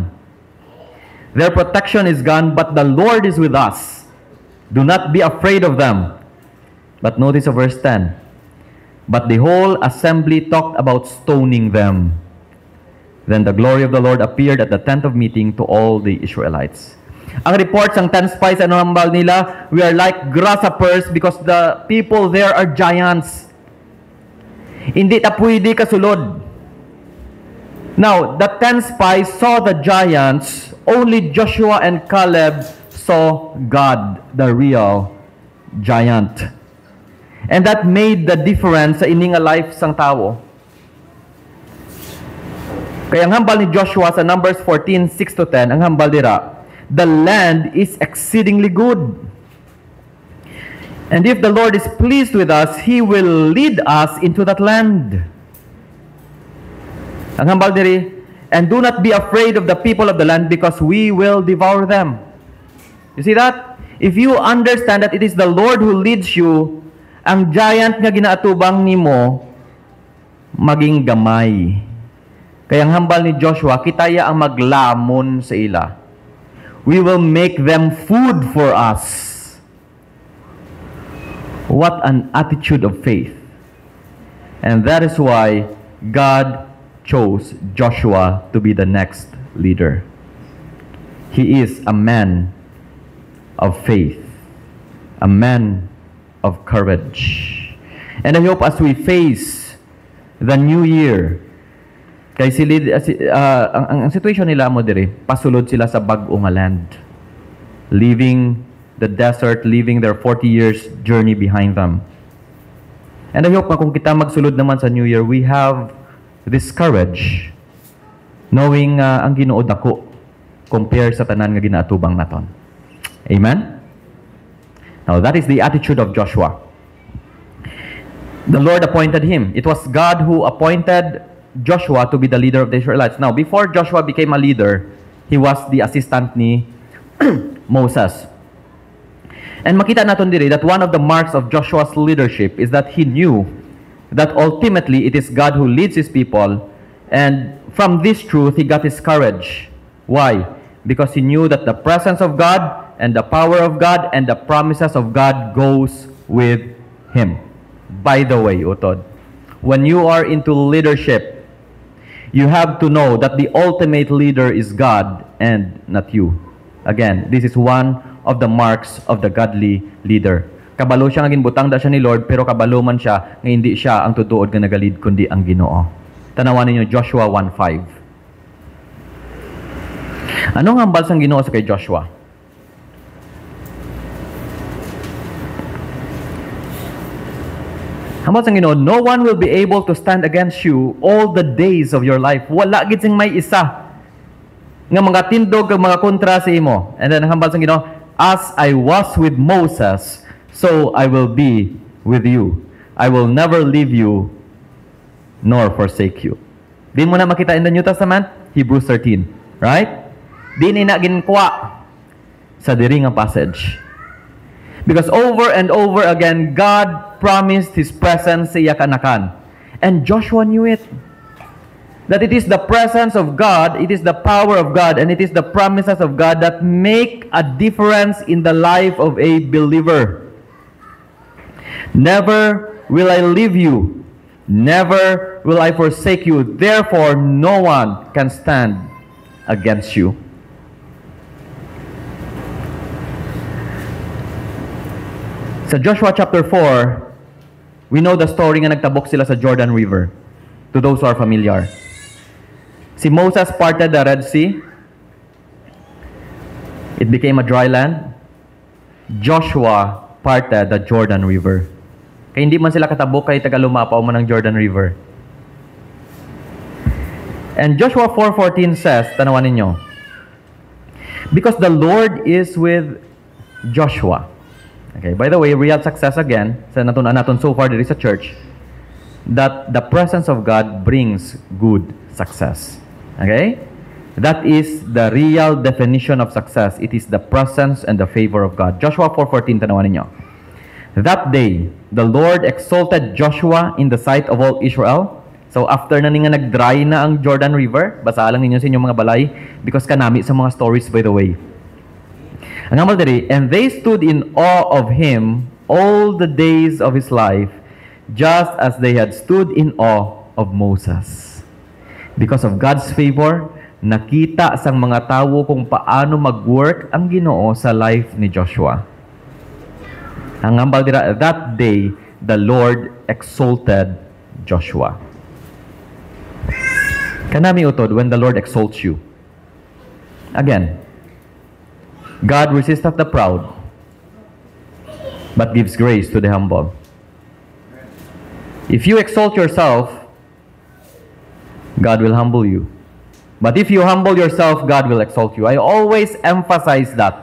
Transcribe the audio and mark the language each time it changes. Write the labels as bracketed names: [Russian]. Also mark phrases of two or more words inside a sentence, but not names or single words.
[English] Their protection is gone, but the Lord is with us. Do not be afraid of them. But notice verse 10. But the whole assembly talked about stoning them. Then the glory of the Lord appeared at the tent of meeting to all the Israelites. [Hiligaynon] Ang reports ng 10 spies, ano hambal nila? [English] We are like grasshoppers because the people there are giants. [Hiligaynon] Hindi ta pwede kasulod. [English] Now, the 10 spies saw the giants. Only Joshua and Caleb saw God, the real giant. And that made the difference [Hiligaynon] sa ining life sang tao. Kaya ang hambal ni Joshua sa Numbers 14, 6 to 10, ang hambal dira, [English] the land is exceedingly good. And if the Lord is pleased with us, He will lead us into that land. [Hiligaynon] Ang hambal diri, [English] and do not be afraid of the people of the land because we will devour them. You see that? If you understand that it is the Lord who leads you, [Hiligaynon] ang giant nga ginaatubang nimo maging gamay. Kaya ang hambal ni Joshua, kitaya ang maglamon sa ila. [English] We will make them food for us. What an attitude of faith. And that is why God chose Joshua to be the next leader. He is a man of faith, a man of courage. And I hope as we face the new year, [Hiligaynon] kay ang situation nila mo diri, pasulod sila sa bag-o nga land. [English] Leaving the desert, leaving their 40 years journey behind them. And I hope [Hiligaynon] na kung kita magsulod naman sa New Year, [English] we have this courage, knowing [Hiligaynon] ang Ginoo dako compare sa tanan nga ginaatubang naton. [English] Amen? Now that is the attitude of Joshua. The Lord appointed him. It was God who appointed Joshua to be the leader of the Israelites. Now, before Joshua became a leader, he was the assistant ni Moses. And [Hiligaynon] makita natin diri [English] that one of the marks of Joshua's leadership is that he knew that ultimately it is God who leads his people, and from this truth he got his courage. Why? Because he knew that the presence of God and the power of God and the promises of God goes with him. By the way, utod, when you are into leadership, you have to know that the ultimate leader is God and not you. Again, this is one of the marks of the godly leader. [Hiligaynon] Kabalo siya nga ginbutang da siya ni Lord, pero kabalo man siya nga hindi siya ang tutuod nga nagalid kundi ang Ginoo. Tanawan ninyo Joshua 1:5. Anong hambal sang Ginoo sa kay Joshua? Hambal sang Ginoo, [English] no one will be able to stand against you all the days of your life. [Hiligaynon] Wala gid sing may isa nga mga tindog ug mga kontra sa imo. And then hambal sang Ginoo, [English] as I was with Moses, so I will be with you. I will never leave you nor forsake you. [Hiligaynon] Di mo na makita [English] in the New Testament, Hebrews 13, right? [Hiligaynon] Di ni na ginkuha sa diri nga passage. [English] Because over and over again, God promised His presence [Hiligaynon] sa iya kanakan. [English] And Joshua knew it. That it is the presence of God, it is the power of God, and it is the promises of God that make a difference in the life of a believer. Never will I leave you. Never will I forsake you. Therefore, no one can stand against you. Sa Joshua chapter 4, we know the story [Hiligaynon] nga nagtabok sila sa [English] Jordan River. To those who are familiar. Si Moses parted the Red Sea. It became a dry land. Joshua parted the Jordan River. [Hiligaynon] Kaya hindi man sila katabok kay tagalumapaw man ng Jordan River. [English] And Joshua 4:14 says, [Hiligaynon] tanawan ninyo, [English] because the Lord is with Joshua. Okay, by the way, real success again, [Hiligaynon] sa natunan natin [English] so far there is a church, that the presence of God brings good success. Okay? That is the real definition of success. It is the presence and the favor of God. [Hiligaynon] Joshua 4:14, tanawan ninyo. [English] That day, the Lord exalted Joshua in the sight of all Israel. So after [Hiligaynon] na nga nag-dry na ang Jordan River, basa lang ninyo sa inyong mga balay, because kanami sa mga stories [English] by the way. [Hiligaynon] Ang amal diri, [English] and they stood in awe of him all the days of his life, just as they had stood in awe of Moses. Because of God's favor, [Hiligaynon] nakita sang mga tao kung paano mag-work ang Ginoo sa life ni Joshua. Ang ambal dira, [English] that day, the Lord exalted Joshua. [Hiligaynon] Kanami utod, [English] when the Lord exalts you. Again, God resisteth the proud, but gives grace to the humble. If you exalt yourself, God will humble you. But if you humble yourself, God will exalt you. I always emphasize that.